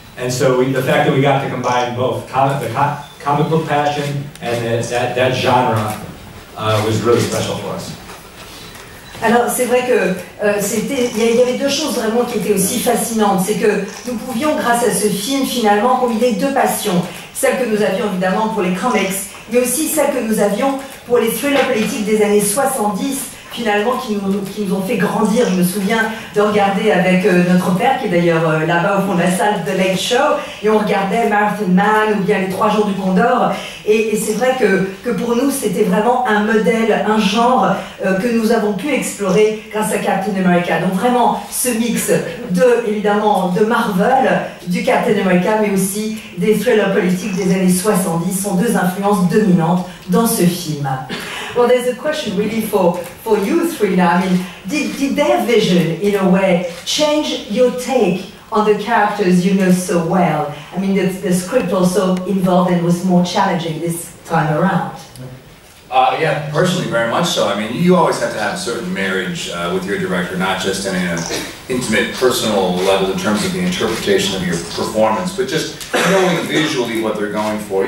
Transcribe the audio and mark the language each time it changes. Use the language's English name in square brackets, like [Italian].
[English] And so the fact that we got to combine both the comic book passion and that genre was really special for us. [French] Alors c'est vrai que il y avait deux choses vraiment qui étaient aussi fascinantes, c'est que nous pouvions grâce à ce film finalement combiner deux passions, celle que nous avions évidemment pour les comics, mais aussi celle que nous avions pour les thrillers politiques des années 70, finalement qui nous ont fait grandir. Je me souviens de regarder avec notre père, qui est d'ailleurs là-bas au fond de la salle de Late Show, et on regardait Marathon Man ou bien les 3 jours du Condor, et c'est vrai que pour nous c'était vraiment un modèle, un genre que nous avons pu explorer grâce à Captain America. Donc vraiment ce mix évidemment de Marvel, du Captain America, mais aussi des thrillers politiques des années 70 sont deux influences dominantes dans ce film. [English] Well, there's a question really for you three now. I mean, did their vision, in a way, change your take on the characters you know so well? I mean, the script also involved and was more challenging this time around. Yeah, personally, very much so. I mean, you always have to have a certain marriage with your director, not just in an intimate, personal level in terms of the interpretation of your performance, but just knowing visually what they're going for.